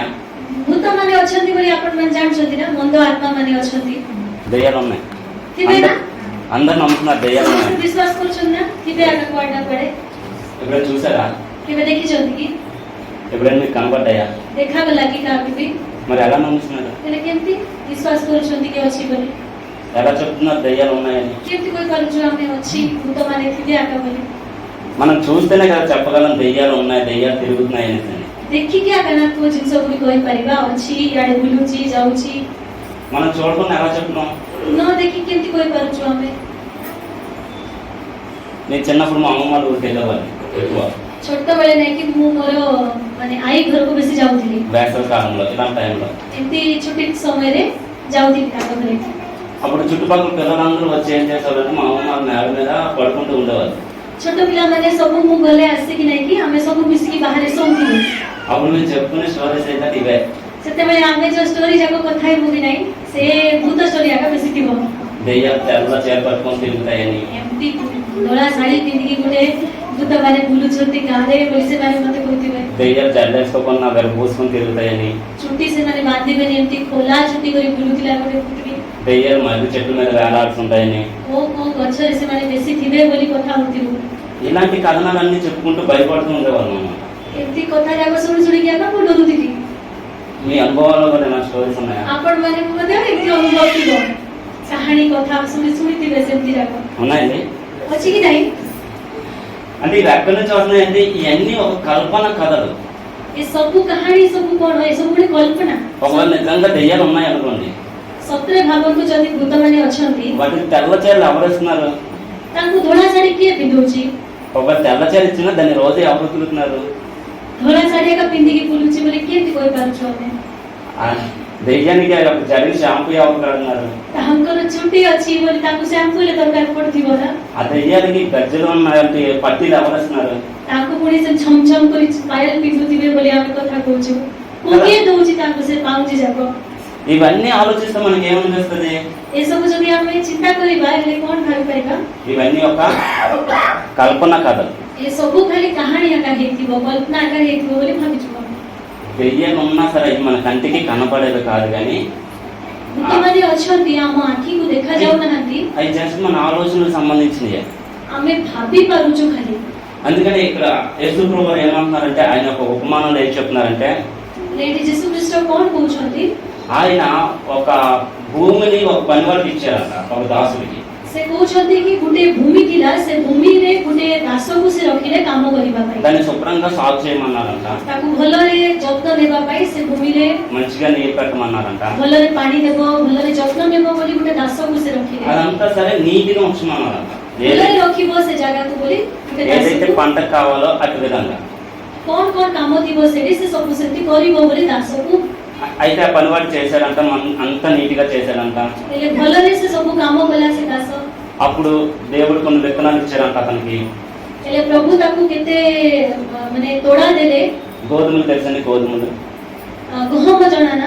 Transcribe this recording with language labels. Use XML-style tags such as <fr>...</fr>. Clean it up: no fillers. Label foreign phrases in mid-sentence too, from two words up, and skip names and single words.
<or>ଭୂତ ମାନେ ଅଛନ୍ତି ବୋଲି ଆପଣ ମାନେ ଜାଣିଛନ୍ତି ନା? ମନ୍ଦ ଆତ୍ମା ମାନେ ଅଛନ୍ତି</or> <te>దెయ్యాలు ఉన్నాయి.</te> <or>ଥିବେ ନା?</or> <te>అందరు నమ్ముతున్నారు దెయ్యాలు ఉన్నాయి.</te> <or>ସମସ୍ତେ ବିଶ୍ୱାସ କରୁଛନ୍ତି ନା? ଥିବେ ଆଗ କୁଆଡେ କୁଆଡେ</or> <te>ఎప్పుడైనా చూసారా?</te> <or>କେବେ ଦେଖିଛନ୍ତି କି?</or> <te>ఎప్పుడైనా మీకు కనపడ్డాయా?</te> <or>ଦେଖାଗଲା କି କାହାକୁ ବି?</or> <te>మరి ఎలా నమ్ముతున్నారు?</te> <or>ହେଲେ କେମିତି ବିଶ୍ୱାସ କରୁଛନ୍ତି କି ଅଛି ବୋଲି?</or> <te>ఎలా చెప్తున్నారు దెయ్యాలు ఉన్నాయని?</te> <or>କେମିତି କହିପାରୁଛୁ ଆମେ ଅଛି ଭୂତ ମାନେ ଥିବେ ଆଗ ବୋଲି?</or> <te>మనం చూస్తేనే కదా చెప్పగలం దెయ్యాలు ఉన్నాయి, దెయ్యాలు తిరుగుతున్నాయి అనేసి.</te> <or>ଦେଖିକି ଆଗ ନା କୋଉ ଜିନିଷ ଗୁଡ଼ିକ କହିପାରିବା ଅଛି ଇଆଡେ ବୁଲୁଛି ଯାଉଛି।</or> <te>మనం చూడకుండా ఎలా చెప్తున్నాం?</te> <or>ନ ଦେଖି କେମିତି କହିପାରୁଛୁ ଆମେ?</or> <te>నేను చిన్నప్పుడు మా అమ్మమ్మ వాళ్ళ ఊరికి వెళ్ళేవాడిని ఎక్కువ.</te> <or>ଛୋଟବେଳେ ନେଇକି ମୁଁ ମୋର ମାନେ ଆଈ ଘରକୁ ବେଶୀ ଯାଉଥିଲି।</or> <te>వేసవి కాలంలో ఇలాంటి టైంలో</te> <or>ଏମିତି ଛୁଟି ସମୟରେ ଯାଉଥିଲି ତାଙ୍କ ଘରେ।</or> <te>అప్పుడు చుట్టుపక్కల పిల్లలందరూ వచ్చి ఏం చేసేవాళ్ళు, మా అమ్మమ్మ వాళ్ళ నేల మీద పడుకుంటూ ఉండేవాళ్ళు.</te> <or>ଛୋଟ ପିଲାମାନେ ସବୁ ମୁଁ ଗଲେ ଆସିକି ନେଇକି ଆମେ ସବୁ ମିଶିକି ବାହାରେ ଶୋଉଥିଲୁ।</or> <te>అప్పుడు మేము చెప్పుకునే స్టోరీస్ అయితే ఇవే.</te> <or>ସେତେବେଳେ ଆମେ ଯୋଉ ଷ୍ଟୋରି ଯାକ କଥା ହେବୁ କି ନାହିଁ ସେ ଭୂତ ଷ୍ଟୋରି ଯାକ ବେଶୀ ଥିବ।</or> <te>దెయ్యాలు తెల్ల చీర పట్టుకొని తిరుగుతాయని,</te> <or>ଏମିତି ଧଳା ଶାଢୀ ପିନ୍ଧିକି ଗୋଟେ ଭୂତ ମାନେ ବୁଲୁଛନ୍ତି ଗାଁରେ ବୋଲି ସେମାନେ ମତେ କହୁଥିବେ।</or> <te>దెయ్యాలు జడ్డేసుకోకుండా వెరబూసుకొని తిరుగుతాయని,</te> <or>ଚୁଟି ସେମାନେ ବାନ୍ଧିବେନି ଏମିତି ଖୋଲା ଚୁଟି କରି ବୁଲୁଥିଲା ଗୋଟେ ଭୂତଟି।</or> <te>దెయ్యాలు మధ్య చెట్ల మీద వేలాడుతుంటాయని,</te> <or>କୋଉ ଗଛରେ ସେମାନେ ବେଶୀ ଥିବେ ବୋଲି କଥା ହଉଥିବୁ।</or> <te>ఇలాంటి కథనాలన్నీ చెప్పుకుంటూ భయపడుతూ ఉండేవాళ్ళు అన్నమాట.</te> <or>ଏମିତି କଥା ଯାକ ଶୁଣି ଶୁଣିକି ଆଗ ମୁଁ ଡରୁଥିଲି।</or> <te>మీ అనుభవాల్లో కూడా నా స్టోరీస్ ఉన్నాయా?</te> <or>ଆପଣ ମାନେ ମଧ୍ୟ ଏମିତି ଅନୁଭବ ଥିବ, କାହାଣୀ କଥା ଶୁଣିଥିବେ ସେମିତି ଯାକ</or> <te>ఉన్నాయండి.</te> <or>ଅଛି କି ନାହିଁ?</or> <te>అంటే ఇవి ఎక్కడి నుంచి వస్తున్నాయంటే ఇవన్నీ ఒక కల్పన కథలు.</te> <or>ଏ ସବୁ କାହାଣୀ ସବୁ କଣ? ଏ ସବୁ ଗୋଟେ କଳ୍ପନା।</or> <te>ఒకవేళ నిజంగా దెయ్యాలు ఉన్నాయి అనుకోండి,</te> <or>ସତରେ ଭାବନ୍ତୁ ଯଦି ଭୂତମାନେ ଅଛନ୍ତି</or> <te>వాటికి తెల్ల చీరలు ఎవరు ఇస్తున్నారు?</te> <or>ତାଙ୍କୁ ଧଳା ଶାଢୀ କିଏ ପିନ୍ଧଉଛି?</or> <te>ఒక తెల్ల చీర ఇచ్చినా దాన్ని రోజు ఎవరు తిరుగుతున్నారు?</te> <or>ଧଳା ଶାଢୀ ଏକା ପିନ୍ଧିକି ବୁଲୁଛି ବୋଲି କେମିତି କହିପାରୁଛୁ ଆମେ?</or> <te>దెయ్యానికి ఒక జరిగి షాంపూ ఎవరు కడుతున్నారు?</te> <or>ତାଙ୍କର ଚୁଟି ଅଛି ବୋଲି ତାଙ୍କୁ ସାମ୍ପୁ ହେଲେ ଦରକାର ପଡୁଥିବ ନା?</or> <te>ఆ దెయ్యానికి గజ్జలు ఉన్నాయంటే పట్టీలు ఎవరు వస్తున్నారు?</te> <or>ତାଙ୍କୁ ପୁଣି ସେ ଛମ ଛମ କରି ପାୟଲ ପିନ୍ଧୁଥିବେ ବୋଲି ଆମେ କଥା କହୁଛୁ। କିଏ ଦଉଛି ତାଙ୍କୁ ସେ ପାଉଁଜି ଯାକ?</or> <te>ఇవన్నీ ఆలోచిస్తే మనకి ఏమనిపిస్తుంది?</te> <or>ଏସବୁ ଯଦି ଆମେ ଚିନ୍ତା କରିବା ହେଲେ କଣ ଭାବିପାରିବା?</or> <te>ఇవన్నీ ఒక కల్పన కథలు।</te> <or>ଏସବୁ ଖାଲି କାହାଣୀ ଆକା ହେଇଥିବ, କଳ୍ପନା ଆକା ହେଇଥିବ ବୋଲି ଭାବିଛୁ ଆମେ।</or> <te>దెయ్యం ఉన్నా సరే మన కంటికి కనపడేది కాదు కానీ</te> <or>ଭୂତମାନେ ଅଛନ୍ତି ଆମ ଆଖିକୁ ଦେଖା ଯାଉନାହାନ୍ତି,</or> <te>అవి జస్ట్ మన ఆలోచనలకు సంబంధించినవి।</te> <or>ଆମେ ଭାବି ପାରୁଛୁ ଖାଲି।</or> <te>అందుకని ఇక్కడ యేసు ప్రభువు ఏమంటున్నారంటే ఆయన ఒక ఉపమానంలో ఏం చెప్తున్నారంటే</te> <or>ଏଠି ଯୀଶୁ ଖ୍ରୀଷ୍ଟ କଣ କହୁଛନ୍ତି?</or> <te>ఆయన ఒక భూమిని ఒక పనివాడికి ఇచ్చారంట, ఒక దాసుడికి।</te> <or>ସେ କହୁଛନ୍ତି କି ଗୋଟେ ଭୂମି ଥିଲା, ସେ ଭୂମିରେ ଗୋଟେ ଦାସକୁ ସେ ରଖିଲେ କାମ କରିବା ପାଇଁ।</or> <te>దాన్ని శుభ్రంగా సాగు చేయమన్నారంట,</te> <or>ତାକୁ ଭଲରେ ଯତ୍ନ ନେବା ପାଇଁ ସେ ଭୂମିରେ</or> <te>మంచిగా నీరు పెట్టమన్నారంట।</te> <or>ଭଲରେ ପାଣି ଦେବ, ଭଲରେ ଯତ୍ନ ନେବ ବୋଲି ଗୋଟେ ଦାସକୁ ସେ ରଖିଲେ।</or> <te>అదంతా సరే నీటిగా ఉంచమన్నారంట,</te> <or>ଭଲରେ ରଖିବ ସେ ଜାଗାକୁ ବୋଲି ଗୋଟେ</or> <te>ఏదైతే</te> <or>ଦାସକୁ।</or> <te>పంటకు కావాలో అటు విధంగా।</te> <or>କଣ କଣ କାମ ଥିବ ସେଠି ସେ ସବୁ ସେଠି କରିବ ବୋଲି ଦାସକୁ।</or> <te>అయితే ఆ పనివాడు చేశాడంట, అంత నీటిగా చేశాడంట।</te> <or>ହେଲେ ଭଲରେ ସେ ସବୁ କାମ କଲା ସେ ଦାସ।</or> <te>అప్పుడు దేవుడు కొన్ని విత్తనాలు ఇచ్చారంట అతనికి।</te> <or>ହେଲେ ପ୍ରଭୁ ତାକୁ କେତେ ମାନେ ତୋଡ଼ା ଦେଲେ।</or> <te>గోధుమలు తెలుసండి? గోధుమలు</te> <or>ଗହମ ଜଣା ନା?</or>